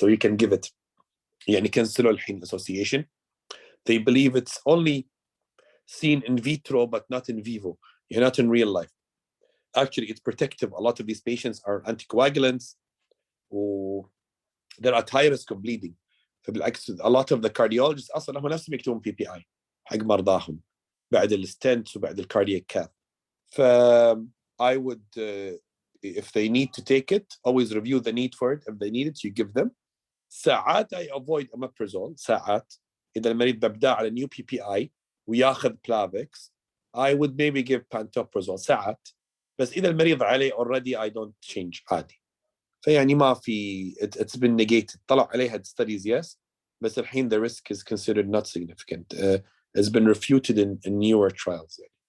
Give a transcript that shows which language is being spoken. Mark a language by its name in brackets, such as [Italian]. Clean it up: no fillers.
[English] So you can give it [Arabic] يعني كنسلوا الحين [English] association. They believe it's only seen in vitro but not in vivo. You're not in real life. Actually, it's protective. A lot of these patients are anticoagulants or they're at high risk of bleeding. [Arabic] فبالعكس [English] a lot of the cardiologists [Arabic] أصلا هم نفسهم يكتبون PPI حق مرضاهم بعد الستنتس وبعد الكاردياك كاث. [English] I would if they need to take it always review the need for it. If they need it you give them. [Arabic] ساعات [English] I avoid omeprazole. [Arabic] ساعات إذا المريض ببدأ على [English] new PPI وياخذ Plavix I would maybe give pantoprazole ساعات. [Arabic] بس إذا المريض عليه [English] already I don't change [Arabic] عادي. فيعني ما في [English] it's been negated. [Arabic] طلع عليها [English] studies yes [Arabic] بس الحين [English] the risk is considered not significant. It's been refuted in newer trials.